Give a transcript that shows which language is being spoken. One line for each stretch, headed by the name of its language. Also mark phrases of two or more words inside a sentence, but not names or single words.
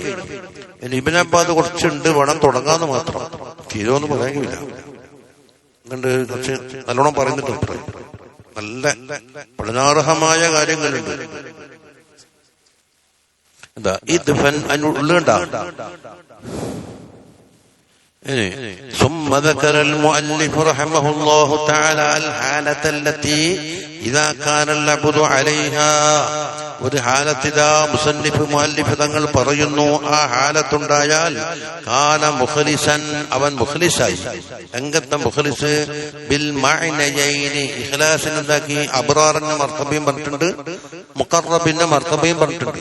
Malayalam: ഇനി ഇബ്നു അബ്ബാസ് കുറച്ചുണ്ട്, വേണം തുടങ്ങാന്ന് മാത്രം, തീരുമെന്ന് പറയാനില്ല. അതുകൊണ്ട് കുറച്ച് നല്ലോണം പറയുന്നുണ്ട്, നല്ല പഠനാർഹമായ കാര്യങ്ങളുണ്ട്. എന്താ ഇത് ഉള്ളുണ്ട.
Arabic: ثم ذكر المؤلف رحمه الله تعالى الحالة التي إذا كان العبد عليها.
Malayalam: ഒരു ഹാലത്തിതാ മുസന്നിഫ് തങ്ങൾ പറയുന്നു, ആ ഹാലത്തുണ്ടായാൽ
Arabic: كان مخلصا,
Malayalam: അവൻ മുഖ്ലിസായി. എങ്കത്തെ
Arabic: مخلص بالمعنيين,
Malayalam: ഇഖ്ലാസിന് എന്താക്കി? അബ്റാറിന്റെ മർത്തബയും പറഞ്ഞിട്ടുണ്ട്, മുഖറബിന്റെ മർത്തബയും പറഞ്ഞിട്ടുണ്ട്.